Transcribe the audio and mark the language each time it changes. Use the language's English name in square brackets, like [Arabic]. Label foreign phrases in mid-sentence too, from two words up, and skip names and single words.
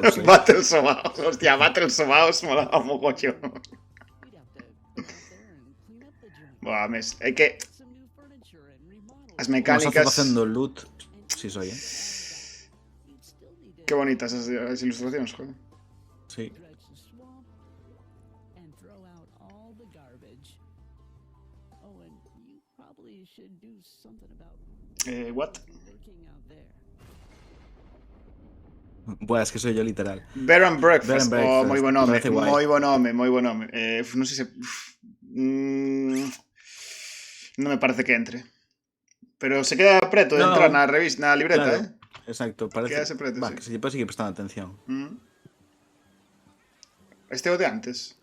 [Galician] Battle Sobaos, hostia, Battle Sobaos molaba mogollón. Buah, é que as Como mecánicas... estás facendo loot. Sí, soy, Qué bonitas as ilustracións, joder. Sí. [English] And throw out all the garbage. Oh, and you probably should do something about What? lurking out there. [Spanish] Buah, es que soy yo literal. [Galician] Bear and Breakfast. Bed and Breakfast, Oh, moi bo nome. parece guai. Moi bo nome, moi bo nome. Non sei se... non me parece que entre. Pero se queda preto de No. entrar na revista, na libreta, Claro. Exacto, parece. Quédase preto, Va, sí. que se lle puede seguir prestando atención. Este é o de antes.